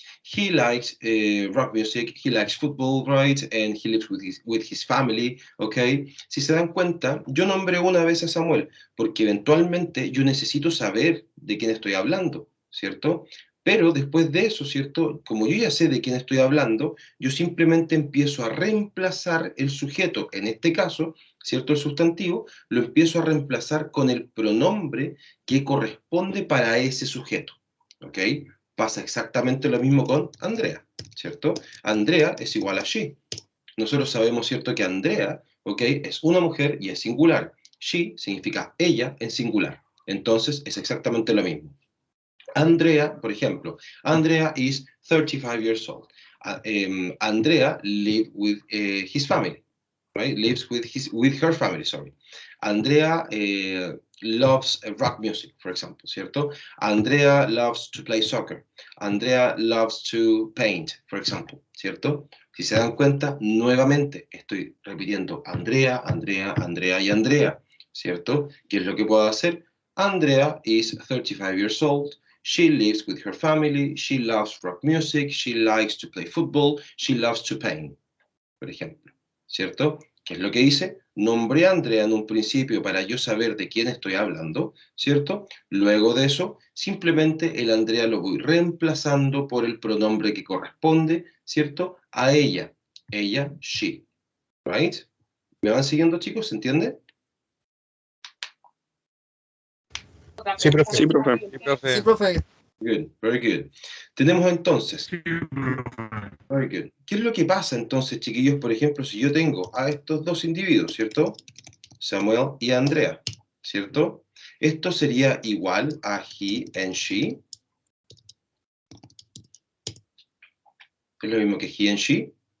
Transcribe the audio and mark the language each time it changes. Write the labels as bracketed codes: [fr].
[en] He likes rock music, he likes football, right? And he lives with his family, ¿ok? [es] Si se dan cuenta, yo nombré una vez a Samuel, porque eventualmente yo necesito saber de quién estoy hablando, ¿cierto? Pero después de eso, ¿cierto? Como yo ya sé de quién estoy hablando, yo simplemente empiezo a reemplazar el sujeto, en este caso, ¿cierto? El sustantivo, lo empiezo a reemplazar con el pronombre que corresponde para ese sujeto, ¿ok? Pasa exactamente lo mismo con Andrea, ¿cierto? Andrea es igual a she. Nosotros sabemos, ¿cierto? Que Andrea, ¿ok? Es una mujer y es singular. She significa ella en singular. Entonces es exactamente lo mismo. [en] Andrea, por ejemplo, Andrea is 35 years old. Andrea lives with his family, right? Lives with her family, sorry. Andrea loves rock music, for example, ¿cierto? Andrea loves to play soccer. Andrea loves to paint, for example, ¿cierto? [es] Si se dan cuenta, nuevamente estoy repitiendo Andrea, Andrea, Andrea y Andrea, ¿cierto? ¿Qué es lo que puedo hacer? [en] Andrea is 35 years old. She lives with her family, she loves rock music, she likes to play football, she loves to paint, [es] por ejemplo, [en] ¿cierto? [es] ¿Qué es lo que hice? Nombré a Andrea en un principio para yo saber de quién estoy hablando, ¿cierto? Luego de eso, simplemente el Andrea lo voy reemplazando por el pronombre que corresponde, ¿cierto? A ella, [en] she, right? [es] ¿Me van siguiendo, chicos? ¿Se entiende? Sí, profe. Sí, profe. Sí, profe. Sí, profe. [en] Good, very good. [es] Tenemos entonces, [en] very good. [es] ¿Qué es lo que pasa entonces, chiquillos, por ejemplo, si yo tengo a estos dos individuos, ¿cierto? Samuel y Andrea, ¿cierto? Esto sería igual a he and she. ¿Es lo mismo que he and she?